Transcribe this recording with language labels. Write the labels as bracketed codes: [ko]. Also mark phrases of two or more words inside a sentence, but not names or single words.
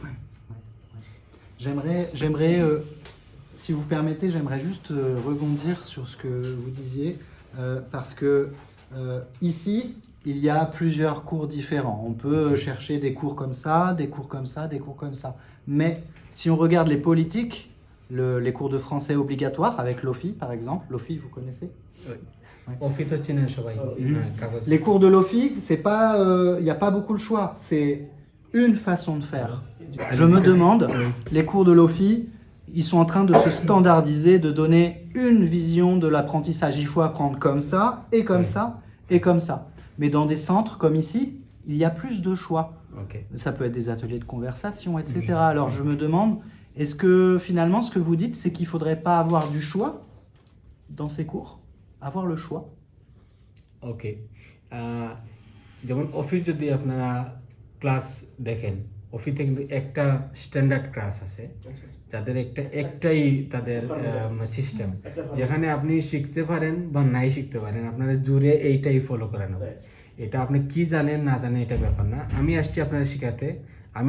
[fr] J'aimerais, si vous permettez, j'aimerais juste rebondir sur ce que vous disiez, parce que ici, il y a plusieurs cours différents. On peut chercher des cours comme ça, des cours comme ça, des cours comme ça. Mais si on regarde les politiques, les cours de français obligatoires avec l'OFI, par exemple, l'OFI, vous connaissez? [bn] Office হচ্ছে না সবাই হ্যাঁ, কাগজ [fr] Les cours de l'OFI, c'est pas, il n'y a pas beaucoup le choix. C'est une façon de faire. Je me demande, les cours de l'OFI, ils sont en train de se standardiser, de donner une vision de l'apprentissage. Il faut apprendre comme ça, et comme ça, et comme ça. Mais dans des centres comme ici, il y a plus de choix. Ok. Ça peut être des ateliers de conversation, etc. Alors je me demande, est-ce que finalement ce que vous dites, c'est qu'il ne faudrait pas avoir du choix dans ces cours? Avoir le choix? [bn] ওকে যেমন অফিস যদি আপনারা ক্লাস দেখেন অফিসে কিন্তু একটা [en] standard class [bn] আছে যাদের একটাই তাদের সিস্টেম যেখানে আপনি শিখতে পারেন বা নাই শিখতে পারেন আপনারা জুড়ে এইটাই ফলো করানো এটা আপনি কি জানেন না জানেন এটা ব্যাপার না আমি আসছি আপনারা শেখাতে আমি